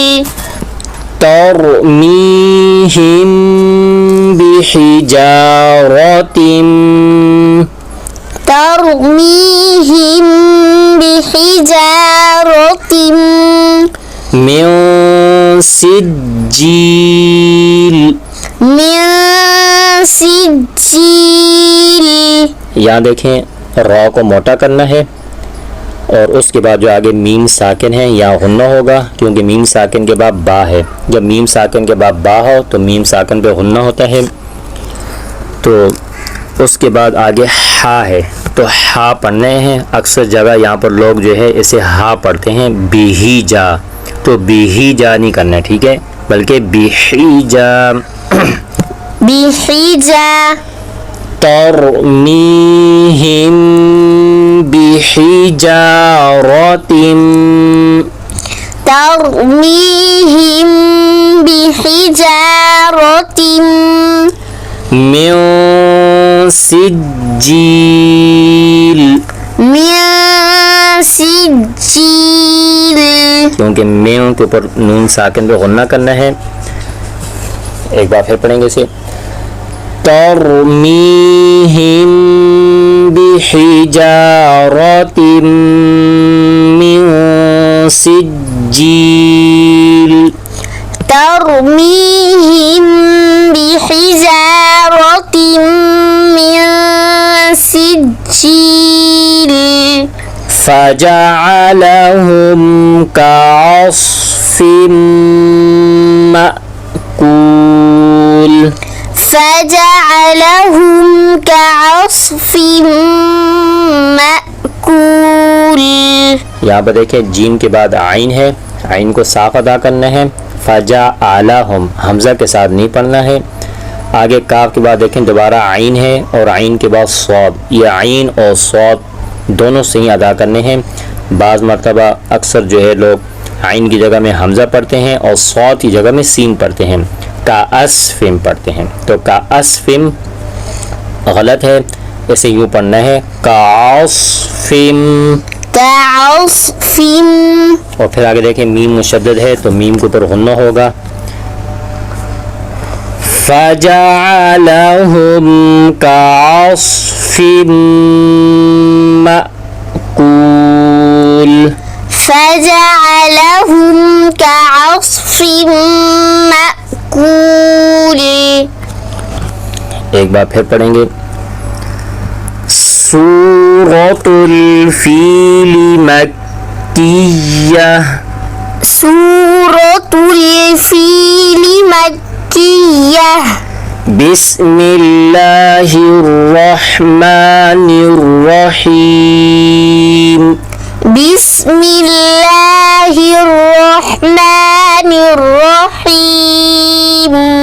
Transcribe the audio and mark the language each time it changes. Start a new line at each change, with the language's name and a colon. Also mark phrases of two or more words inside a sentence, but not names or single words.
Arabic: ترميهم بحجارة ترميهم بحجارة من سجيل
Hindi: यहाँ देखें रॉ को मोटा करना है, और उसके बाद जो आगे मीम साकिन है यहाँ हुन्ना होगा, क्योंकि मीम साकिन के बाद बा है। जब मीम साकिन के बाद बा हो तो मीम साकिन पे हुन्ना होता है। तो उसके बाद आगे हा है, तो हा पढ़ने हैं। अक्सर जगह यहाँ पर लोग जो है इसे हा पढ़ते हैं बिहीजा, तो बिहीजा नहीं करना है, ठीक है, बल्कि बिहीजा बिहीजा
Arabic: ترميهم بحجارة ترميهم بحجارة من سجيل
Hindi: क्योंकि मिन के ऊपर नून साकिन पे गुन्ना करना है। एक बार फिर पढ़ेंगे इसे
Arabic: ترميهم بحجارة من سجيل ترميهم بحجارة من سجيل فجعلهم كعصف مأكول فجعلهم كعصف مأكول.
Hindi: यहाँ पर देखिए जीम के बाद आइन है, आइन को साफ अदा करना है। फजअलहुम हमज़ा के साथ नहीं पढ़ना है। आगे काफ के बाद देखें दोबारा आइन है, और आइन के बाद सौद, ये आइन और सौद दोनों सही अदा करने हैं। बाज़ मरतबा अक्सर जो है लोग आइन की जगह में हमज़ा पढ़ते हैं और सौद की जगह में सीन पढ़ते हैं, का अस्फिम पढ़ते हैं। तो का अस्फिम गलत है, इसे यूँ पढ़ना है कास्फिम कास्फिम। और फिर आगे देखें मीम मुशद्दद है, तो मीम के ऊपर गुन्ना होगा।
Arabic: فجعلهم كعصف مأكول فجعلهم كعصف مأكول.
Hindi: एक बार फिर पढ़ेंगे
Arabic: سورة الفيل مكية سورة الفيل مكية بسم الله الرحمن الرحيم बिस्मिल्लाहिर الله الرحمن الرحيم